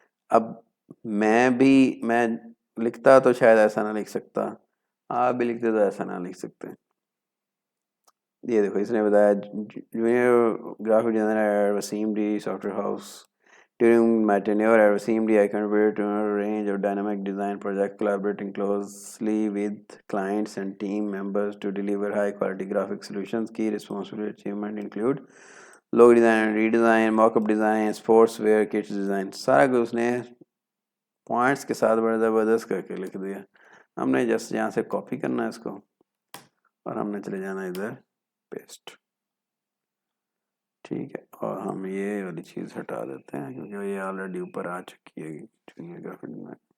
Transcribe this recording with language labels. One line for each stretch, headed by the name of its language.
Hindi: अब मैं लिखता तो शायद ऐसा ना लिख सकता, आप भी लिखते तो ऐसा ना लिख सकते. ये देखो, इसने बताया
English: Junior graphic designer at Wasim D software house. During my tenure at Wasim D, I contributed to a range of dynamic design projects, collaborating closely with clients and team members to deliver high-quality graphic solutions. Key responsibility achievement include logo design, redesign, mock-up design, sportswear kits design.
Hindi: सारा कुछ उसने points के साथ बड़ा ज़बरदस्त करके लिख दिया. हमने जस्ट यहाँ से कॉपी करना है इसको और हमने चले जाना इधर पेस्ट. ठीक है, और हम ये वाली चीज़ हटा देते हैं क्योंकि ये ऑलरेडी ऊपर आ चुकी है जूनियर ग्राफिक में.